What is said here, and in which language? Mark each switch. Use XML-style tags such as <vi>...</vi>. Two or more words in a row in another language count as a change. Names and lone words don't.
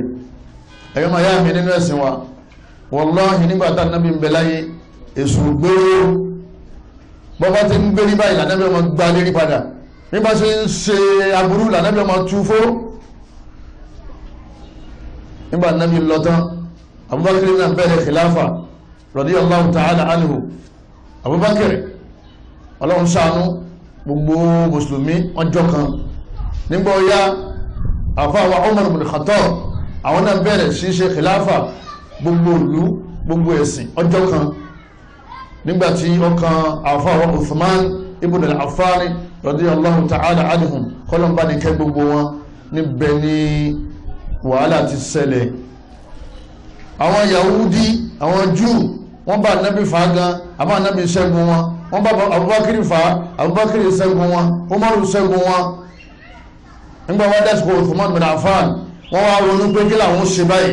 <yo>Ẹ̀yọ́ máa yá mi nínú ẹ̀sìn wa. Wallahi nígbàtà nábì ń bẹ láyé èṣù gbéró bọ́bá ti ń gbérí báyìí lànàbí ọmọ gbá lérí padà, nígbà tí ń ṣe aburú lànàbí ọmọ túfó. Nígbà nábì lọ́tán Abubakar náà bẹ̀rẹ̀ khilafa</yo> <ar>رضي الله تعالى عنه.</ar> <yo>Abubakar Ọlọ́run ṣàánú gbogbo mùsùlùmí ọjọ́ kan. Nígbà ọ̀yá àfáwà Umar ibn Khattab àwọn náà bẹ̀rẹ̀ sí ṣe khilafa gbogbo ìlú gbogbo ẹ̀sìn ọjọ́ kan. Nígbàtí ọkàn àfáwà Uthman ibn al-Affan</yo> <ar>رضي الله تعالى عنهم</ar> <yo>kọlọmbá ní kẹ gbogbo wọn, níbẹ̀ ni wàhálà ti ṣẹlẹ̀. Àwọn Yahudi, àwọn Júù, wọ́n bá nábì fa gan, àbá nábì ṣẹ́gun wọn, wọ́n bá Abubakar fa, Abubakar ṣẹ́gun wọn, Umaru ṣẹ́gun wọn. Nígbà wọ́n dẹ́sùkò Uthman ibn Affan, wọ́n wá ronú pé kí làwọn ṣe báyìí.</yo>